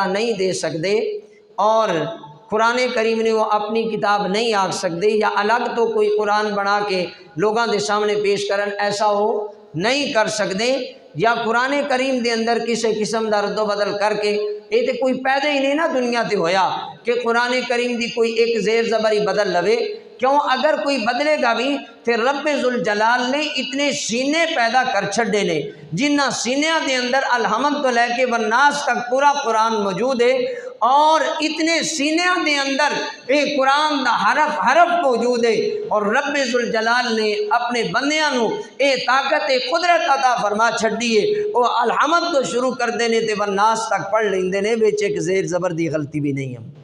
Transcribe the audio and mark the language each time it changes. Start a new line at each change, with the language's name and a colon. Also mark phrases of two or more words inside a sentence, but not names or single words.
Punjabi: نہیں دے سکتے، اور قرآن کریم نے وہ اپنی کتاب نہیں آکھ سکتے، یا الگ تو کوئی قرآن بنا کے لوگاں دے سامنے پیش کرن، ایسا وہ نہیں کر سکتے، یا قرآن کریم دے اندر کسی قسم دا رد و بدل کر کے، یہ تو کوئی پیدا ہی نہیں نا دنیا تے ہویا کہ قرآن کریم دی کوئی ایک زیر زبری بدل لوے۔ کیوں؟ اگر کوئی بدلے گا بھی تو رب ذوالجلال نے اتنے سینے پیدا کر چھڑے نے، جنہ سینیاں دے اندر الحمد تو لے کے والناس تک پورا قرآن موجود ہے، اور اتنے سینیاں دے اندر ایک قرآن دا حرف حرف موجود ہے، اور رب ذوالجلال نے اپنے بندیاں نو اے طاقت قدرت عطا فرما چھڑی ہے، وہ الحمد تو شروع کر دینے تے والناس تک پڑھ لیندے نے، وچ ایک زیر زبر دی غلطی بھی نہیں ہے۔